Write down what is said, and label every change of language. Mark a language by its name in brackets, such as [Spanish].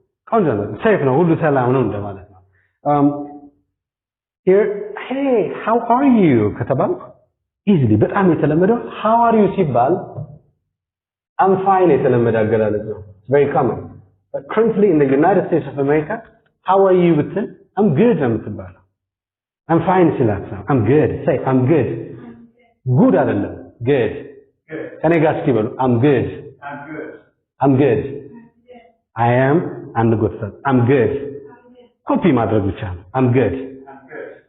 [Amharic] ቆንጆ ነው። ሴፍ ነው። ሁሉ ሰላም ነው እንደማለት ነው። [English] Here, hey, how are you? [Amharic] ከተባልኩ easily በጣም የተለመደው [English] how are you [Amharic] ሲባል [English] I'm fine [Amharic] የተለመደ አገላለጽ ነው. [English] It's very common. But currently in the United States of America, how are you [Amharic] ብትል [English] I'm good [Amharic] ነው የምትባለው. [English] I'm fine [Amharic] ሲላት ነው. [English] I'm good. Say I'm good. Good [Amharic] አይደለም. [English] Good. [Amharic] ከኔ ጋር እስኪ በሉ [English] I'm good. I'm good. I'm good. I am and good. I'm good. [Amharic] ኮፒ ማድረግ ብቻ ነው. [English] I'm good. I'm good.